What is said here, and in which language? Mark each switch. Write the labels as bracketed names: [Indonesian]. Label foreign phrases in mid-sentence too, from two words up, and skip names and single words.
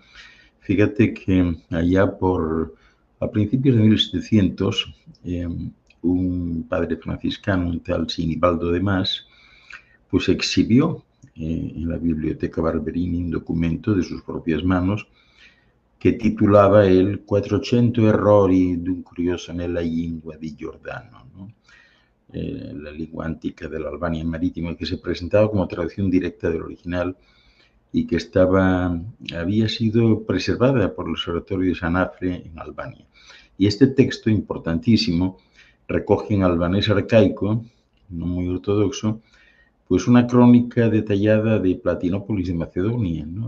[Spanish] Fíjate que allá a principios de 1700, un padre franciscano, un tal Sinibaldo de Mas, pues exhibió en la Biblioteca Barberini un documento de sus propias manos [Italian] che titolava il 400 errori d'un curioso nella lingua di Giordano, [Spanish] ¿no? La lengua antica de la Albania marítima, que se presentaba como traducción directa del original y que había sido preservada por el Observatorio de Sanafre en Albania. Y este texto importantísimo recoge en albanés arcaico, no muy ortodoxo, pues una crónica detallada de Platinópolis de Macedonia, ¿no?